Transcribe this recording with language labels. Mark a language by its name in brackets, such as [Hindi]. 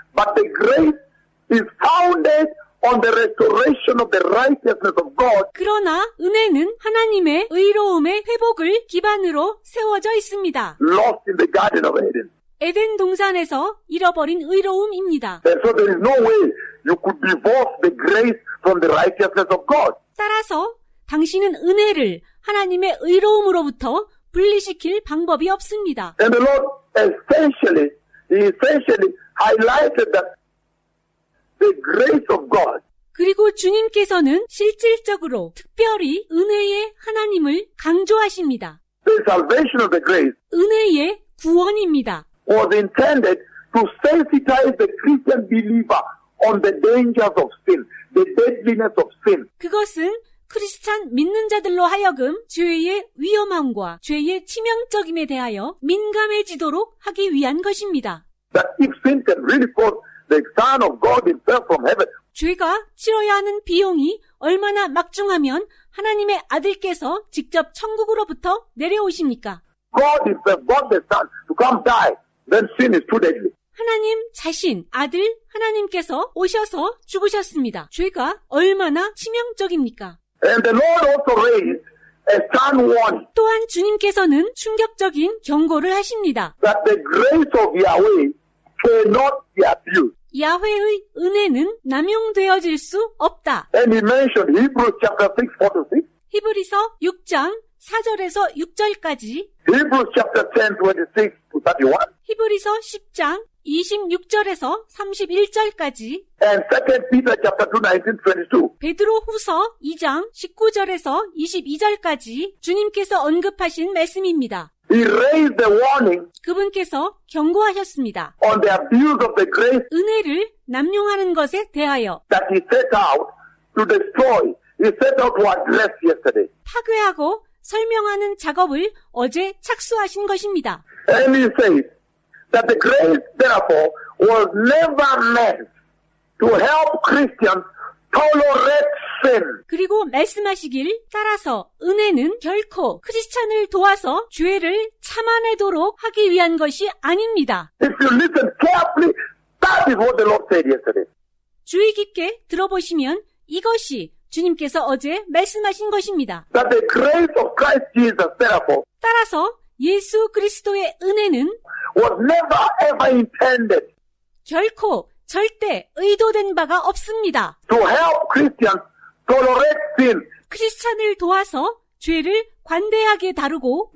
[English] But the grace is founded on the restoration of the righteousness of God. [Korean] 그러나 은혜는 하나님의 의로움의 회복을 기반으로 세워져 있습니다. [English] Lost in the Garden of Eden. [Korean] 에덴 동산에서 잃어버린 의로움입니다. [English] And so there is no way you could divorce the grace from the righteousness of God. [Korean] 따라서 당신은 은혜를 하나님의 의로움으로부터 분리시킬 방법이 없습니다. [English] And the Lord essentially highlighted that the grace of God [Korean] 그리고 주님께서는 실질적으로 특별히 은혜의 하나님을 강조하십니다. [English] the salvation of the grace [Korean] 은혜의 구원입니다. [English] was intended to sensitize the Christian believer on the dangers of sin, the deadliness of sin. [Korean] 그것은 크리스찬 믿는 자들로 하여금 죄의 위험함과 죄의 치명적임에 대하여 민감해지도록 하기 위한 것입니다. [English] That if sin can really force the Son of God himself from heaven, [Korean] 죄가 치러야 하는 비용이 얼마나 막중하면 하나님의 아들께서 직접 천국으로부터 내려오십니까? [English] God himself, God the Son, to come die, then sin is too deadly. [Korean] 하나님 자신, 아들 하나님께서 오셔서 죽으셨습니다. 죄가 얼마나 치명적입니까? [English] And the Lord also raised a stern warning [Korean] 또한 주님께서는 충격적인 경고를 하십니다. [English] that the grace of Yahweh cannot be abused. [Korean] 야훼의 은혜는 남용되어질 수 없다. [English] And he mentioned Hebrews chapter 6, 4-6, [Korean] 히브리서 6장 4절에서 6절까지, [English] Hebrews chapter 10, 26-31, [Korean] 히브리서 10장 26절에서 31절까지, [English] and 2 Peter chapter 2, 19-22. [Korean] 베드로 후서 2장 19절에서 22절까지 주님께서 언급하신 말씀입니다. [English] He raised the warning [Korean] 그분께서 경고하셨습니다. [English] on the abuse of the grace [Korean] 은혜를 남용하는 것에 대하여 [English] that he set out to destroy. He set out to address yesterday. [Korean] 파괴하고 설명하는 작업을 어제 착수하신 것입니다. [English] And he says that the grace, therefore, was never meant to help Christians tolerate sin. [Korean] 그리고 말씀하시길 따라서 은혜는 결코 크리스찬을 도와서 죄를 참아내도록 하기 위한 것이 아닙니다. [English] If you listen carefully, that is what the Lord said yesterday. [Korean] 주의 깊게 들어보시면 이것이 주님께서 어제 말씀하신 것입니다. [English] That the grace of Christ Jesus, therefore, [Korean] 따라서 예수 그리스도의 은혜는 [English] was never ever intended [Korean] 결코 절대 의도된 바가 없습니다. [English] to help Christians tolerate sin, [Korean] 크리스찬을 도와서 죄를 관대하게 다루고